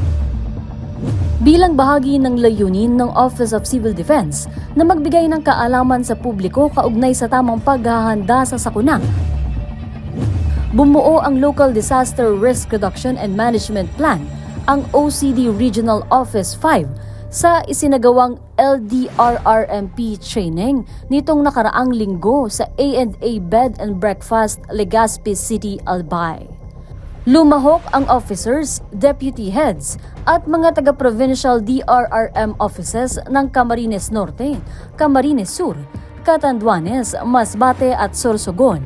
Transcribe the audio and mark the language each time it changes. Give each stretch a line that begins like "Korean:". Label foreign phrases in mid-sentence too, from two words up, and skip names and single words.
Filipino: Bilang bahagi ng layunin ng Office of Civil Defense na magbigay ng kaalaman sa publiko kaugnay sa tamang paghahanda sa sakuna, bumuo ang Local Disaster Risk Reduction and Management Plan, ang OCD Regional Office 5, sa isinagawang LDRRMP training nitong nakaraang linggo sa A&A Bed and Breakfast, Legazpi City, Albay. Lumahok ang officers, deputy heads at mga taga-provincial DRRM offices ng Camarines Norte, Camarines Sur, Catanduanes, Masbate at Sorsogon.